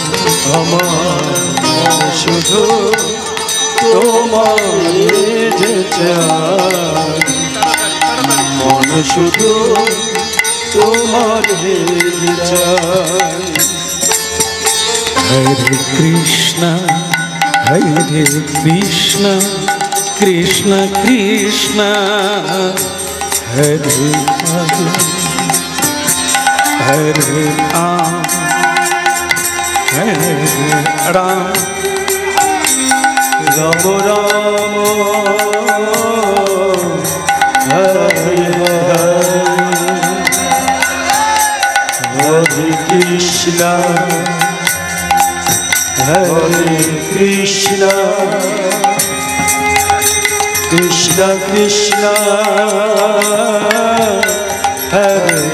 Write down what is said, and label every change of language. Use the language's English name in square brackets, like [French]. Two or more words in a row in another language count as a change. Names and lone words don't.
[Bangla] আমার শুধু তোমার যে চায়, মন শুধু তোমার যে চায়। [Sanskrit] হরে কৃষ্ণ হরে কৃষ্ণ কৃষ্ণ কৃষ্ণ হরে হরে, হরে রাম হরে রাম রাম রাম হরে হরে কৃষ্ণ হরে কৃষ্ণ কৃষ্ণ কৃষ্ণ হরে